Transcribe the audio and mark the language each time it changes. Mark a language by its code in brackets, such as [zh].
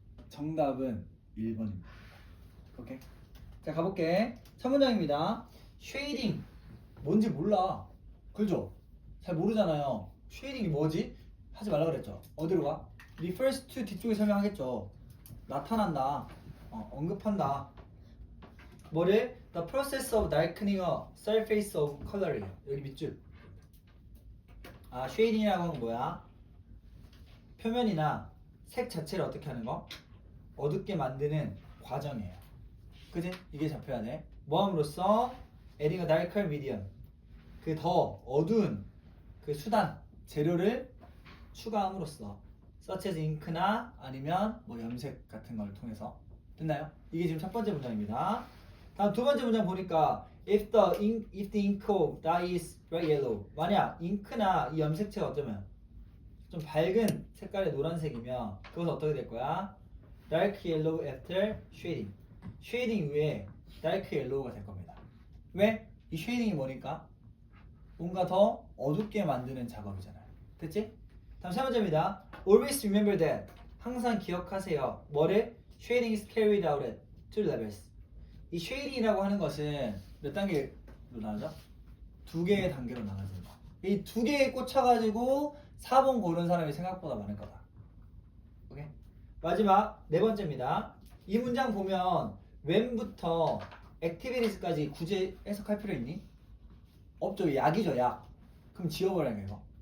[ko] 정답은 1번입니다. 오케이. 자 가볼게. 첫 문장입니다. 쉐이딩 뭔지 몰라. 그죠? 잘 모르잖아요. 쉐이딩이 뭐지? 하지 말라 그랬죠. 어디로 가? [en] refers to [ko] 뒤쪽에 설명하겠죠. 나타난다. 언급한다. 뭐를? [en] The process of darkening a surface of coloring. [ko] 여기 밑줄. 아, 쉐이딩이라고 하는 건 뭐야? 표면이나 색 자체를 어떻게 하는 거? 어둡게 만드는 과정이에요. 그지? 이게 잡혀야 돼. 뭐함으로써 [en] adding a darker medium. [ko] 그 더 어두운 그 수단, 재료를 추가함으로써 [en] such as ink [ko] 나 아니면 뭐 염색 같은 걸 통해서. 됐나요? 이게 지금 첫 번째 문장입니다. 다음 두 번째 문장 보니까 [en] if the ink of dye is bright yellow. [ko] 만약 잉크나 이 염색체가 어쩌면 좀 밝은 색깔의 노란색이면 그것은 어떻게 될 거야? [en] dark yellow after shading. [ko] 쉐이딩 이후에 dark yellow가 될 겁니다. 왜? 이 쉐이딩이 뭐니까? 뭔가 더 어둡게 만드는 작업이잖아요. 됐지? 다음 세 번째입니다. [en] Always remember that. [ko] 항상 기억하세요. 뭐를? [en] Shading is carried out at two levels. [ko] 이 쉐이딩이라고 하는 것은 몇 단계로 나가죠? 두 개의 단계로 나가집니다. 이 두 개에 꽂혀가지고 4번 고른 사람이 생각보다 많을 거다. 오케이? 마지막 네 번째입니다. 이 문장 보면 when부터 activities까지 굳이 해석할 필요 있니? 없죠. 약이죠, 약. 그럼 지워버려야 돼, 이거.